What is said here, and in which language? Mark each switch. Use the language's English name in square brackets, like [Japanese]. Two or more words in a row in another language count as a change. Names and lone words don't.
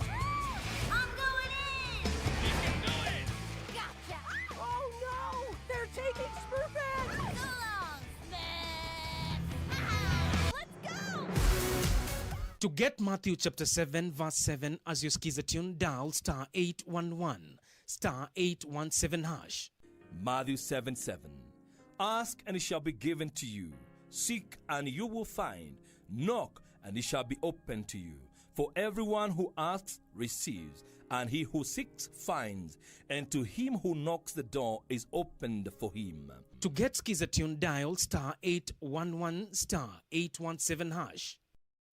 [English] I'm going in! You can do it! Gotcha! Oh no! They're taking Smurfette! So long, Smurf! Let's go! To get Matthew chapter 7 verse 7 as your skiza tune, dial star 811 star 817 hash. Matthew 7:7. Ask and it shall be given to you. Seek and you will find. Knock and it shall be opened to you. For everyone who asks receives, and he who seeks finds, and to him who knocks the door is opened for him. To get skiza tune, dial star 811 star 817 hash.